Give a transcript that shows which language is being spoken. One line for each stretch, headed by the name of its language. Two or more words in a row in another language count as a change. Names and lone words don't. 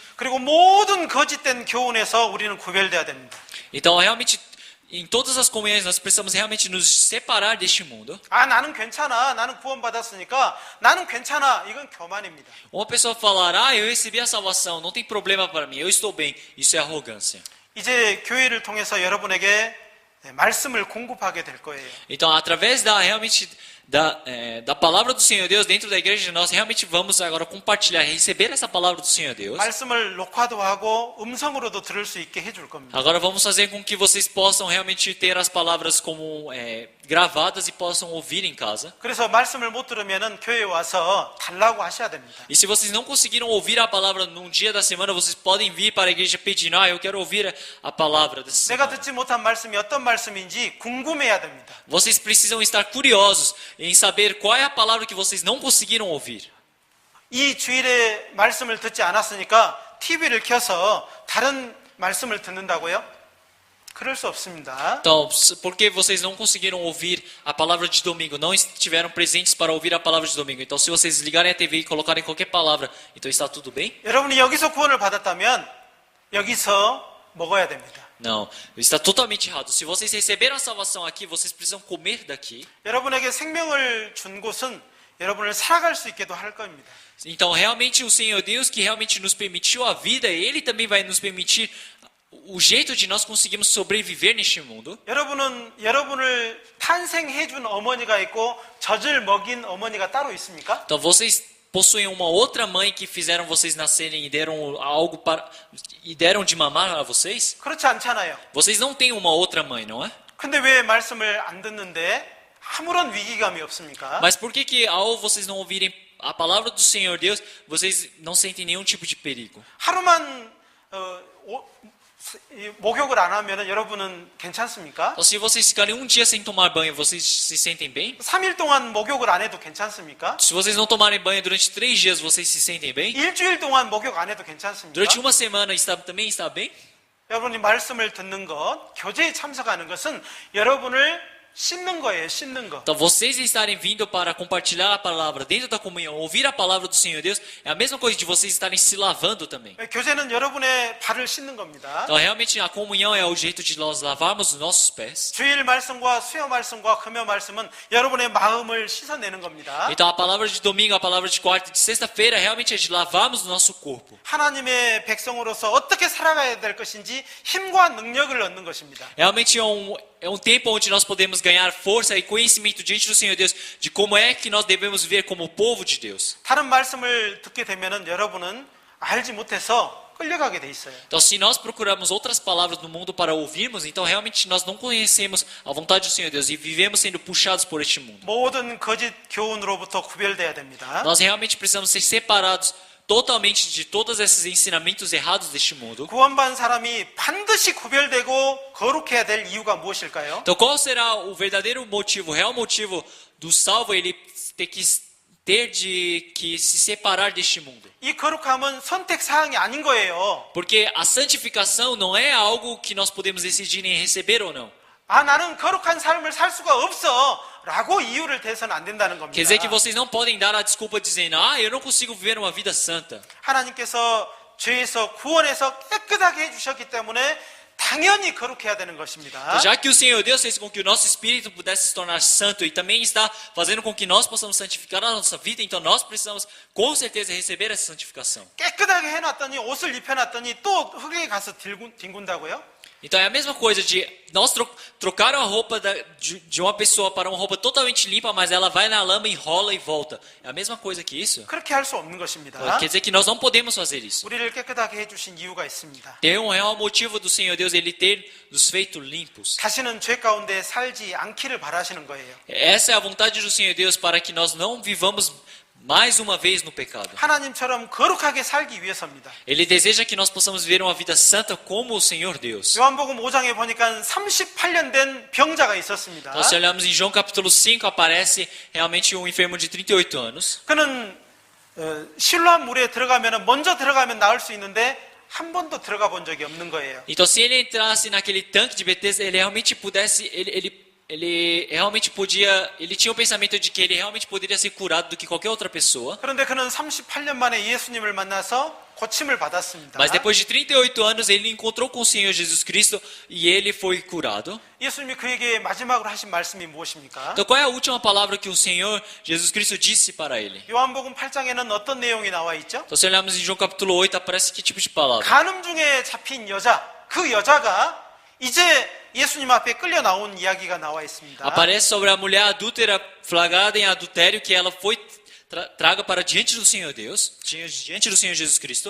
Korean: 그리고 모든 거짓된 교훈에서 우리는 구별돼야 됩니다.
Portuguese: Então, realmente em todas as comunhões nós precisamos realmente nos separar deste mundo.
Korean: 나는 괜찮아. 나는 구원받았으니까 나는 괜찮아. 이건 교만입니다.
Portuguese: Uma pessoa falar, eu recebi a salvação, não tem problema para mim, eu estou bem. Isso é arrogância.
Korean: 이제 교회를 통해서 여러분에게 말씀을 공급하게 될 거예요.
Portuguese: Então, através realmente da palavra do Senhor Deus dentro da igreja, nós realmente vamos agora compartilhar, receber essa palavra do Senhor Deus.
Korean: 말씀을 녹화도 하고 음성으로도 들을 수 있게 해줄 겁니다.
Portuguese: Agora vamos fazer com que vocês possam realmente ter as palavras como gravadas e possam ouvir em casa.
Korean: 그래서 말씀을 못 들으면은 교회에 와서 달라고 하셔야 됩니다.
Portuguese: E se vocês não conseguiram ouvir a palavra num dia da semana, vocês podem vir para a igreja pedindo, eu quero ouvir a palavra dessa
Korean: 내가
Portuguese: semana.
Korean: 듣지 못한 말씀이 어떤 말씀인지 궁금해야 됩니다.
Portuguese: Vocês precisam estar curiosos em saber qual é a palavra que vocês não conseguiram ouvir.
Korean: 이 주일에 말씀을 듣지 않았으니까 TV를 켜서 다른 말씀을 듣는다고요? 그럴 수 없습니다.
Portuguese: Então, porque vocês não conseguiram ouvir a palavra de domingo, não estiveram presentes para ouvir a palavra de domingo. Então, se vocês ligarem a TV e colocarem qualquer palavra, então está tudo bem?
Korean: 여러분이 여기서 구원을 받았다면 여기서 먹어야 됩니다.
Portuguese: Não, está totalmente errado. Se vocês receberam a salvação aqui, vocês precisam comer daqui.
Korean: 여러분에게 생명을 준 곳은 여러분을 살아갈 수 있게도 할 겁니다.
Portuguese: Então, realmente, o Senhor Deus que realmente nos permitiu a vida, Ele também vai nos permitir o jeito de nós conseguirmos sobreviver neste mundo.
Korean: 여러분을 탄생해 준 어머니가 있고 젖을 먹인 어머니가 따로 있습니까?
Portuguese: Então, vocês possuem uma outra mãe que fizeram vocês nascerem e deram algo e deram de mamar a vocês?
Korean: 그렇지 않잖아요.
Portuguese: Vocês não têm uma outra mãe, não é?
Korean: 근데 왜 말씀을 안 듣는데 아무런 위기감이 없습니까?
Portuguese: Mas por que ao vocês não ouvirem a palavra do Senhor Deus, vocês não sentem nenhum tipo de perigo?
Korean: 하루만 목욕을 안 하면 여러분은 괜찮습니까?
Portuguese: Então, se vocês ficarem um dia sem tomar banho, vocês se sentem bem?
Korean: 3일 동안 목욕을 안 해도 괜찮습니까?
Portuguese: Se vocês não tomarem banho durante 3 dias, vocês se sentem bem?
Korean: 일주일 동안 목욕 안 해도 괜찮습니까?
Portuguese: Durante uma semana também está bem?
Korean: 여러분이 말씀을 듣는 것, 교제에 참석하는 것은 여러분을 씻는 거예요, 씻는 거.
Portuguese: Então, vocês estarem vindo para compartilhar a palavra dentro da comunhão, ouvir a palavra do Senhor Deus, é a mesma coisa de vocês estarem se lavando também.
Korean: 교제는 여러분의 발을 씻는 겁니다.
Portuguese: Então, realmente, a comunhão é o jeito de nós lavarmos os nossos pés.
Korean: 주일 말씀과 수요 말씀과 금요 말씀은 여러분의 마음을 씻어내는 겁니다.
Portuguese: Então, a palavra de domingo, a palavra de quarta e de sexta-feira, realmente é de lavarmos o nosso corpo.
Korean: 하나님의 백성으로서 어떻게 살아가야 될 것인지 힘과 능력을 얻는 것입니다.
Portuguese: Realmente é um tempo onde nós podemos ganhar força e conhecimento diante do Senhor Deus de como é que nós devemos viver como povo de Deus.
Korean: 다른 말씀을 듣게 되면은 여러분은 알지 못해서 끌려가게 돼 있어요.
Portuguese: Então, se nós procuramos outras palavras no mundo para ouvirmos, então realmente nós não conhecemos a vontade do Senhor Deus e vivemos sendo puxados por este mundo.
Korean: 모든 거짓 교훈으로부터 구별돼야 됩니다.
Portuguese: Nós realmente precisamos ser separados totalmente de todos esses ensinamentos errados deste mundo.
Korean: 구원받은 사람이 반드시 구별되고 거룩해야 될 이유가 무엇일까요?
Portuguese: Então, qual será o verdadeiro motivo, o real motivo do salvo ele ter que se separar deste mundo?
Korean: 이 거룩함은 선택 사항이 아닌 거예요.
Portuguese: Porque a santificação não é algo que nós podemos decidir em receber ou não.
Korean: 아, 나는 거룩한 삶을 살 수가 없어 라고 이유를 대서는 안 된다는 겁니다.
Portuguese: Quer dizer que vocês não podem dar a desculpa dizendo, eu não consigo viver uma vida santa.
Korean: 하나님께서 죄에서 구원해서 깨끗하게 해주셨기 때문에 당연히 거룩해야 되는 것입니다.
Portuguese: Então, já que o Senhor Deus fez com que o nosso espírito pudesse se tornar santo e também está fazendo com que nós possamos santificar a nossa vida, então nós precisamos com certeza receber essa santificação.
Korean: 깨끗하게 해놨더니 옷을 입혀놨더니 또 흙에 가서 뒹군다고요?
Portuguese: Então é a mesma coisa de nós trocaram a roupa de uma pessoa para uma roupa totalmente limpa, mas ela vai na lama, enrola e volta. É a mesma coisa que isso?
Korean: 그렇게 할 수 없는 것입니다.
Portuguese: Quer dizer que nós não podemos fazer isso.
Korean: 우리를 깨끗하게 해주신 이유가 있습니다.
Portuguese: Tem um real motivo do Senhor Deus ele ter nos feito limpos.
Korean: 다시는 죄 가운데 살지 않기를 바라시는 거예요.
Portuguese: Essa é a vontade do Senhor Deus para que nós não vivamos mais uma vez no pecado.
Korean: 하나님처럼 거룩하게 살기 위해서입니다.
Portuguese: Ele deseja que nós possamos viver uma vida santa como o Senhor Deus.
Korean: 요한복음 5장에 보니까 38년 된 병자가 있었습니다.
Portuguese: Então, se olharmos em João capítulo 5, aparece realmente um enfermo de 38 anos.
Korean: 그는 실로암 물에 들어가면 먼저 들어가면 나을 수 있는데 한 번도 들어가 본 적이 없는 거예요.
Portuguese: Então, se ele entrasse naquele tanque de Betesda, ele realmente pudesse, ele realmente podia, ele tinha o pensamento de que ele realmente poderia ser curado do que qualquer outra pessoa.
Korean: 그런데 그는 38년 만에 예수님을 만나서 고침을 받았습니다.
Portuguese: Mas depois de 38 anos, ele encontrou com o Senhor Jesus Cristo e ele foi curado.
Korean: 예수님이 그에게 마지막으로 하신 말씀이 무엇입니까?
Portuguese: Então, qual é a última palavra que o Senhor Jesus Cristo disse para ele?
Korean: 요한복음 8장에는 어떤 내용이 나와 있죠?
Portuguese: Então, se olharmos em João capítulo 8, aparece que tipo de palavra?
Korean: 간음 중에 잡힌 여자, 그 여자가 이제 예수님 앞에 끌려 나온 이야기가 나와 있습니다.
Portuguese: Aparece sobre a mulher adúltera flagrada em adultério que ela foi traga para diante do Senhor Deus, diante do Senhor Jesus Cristo.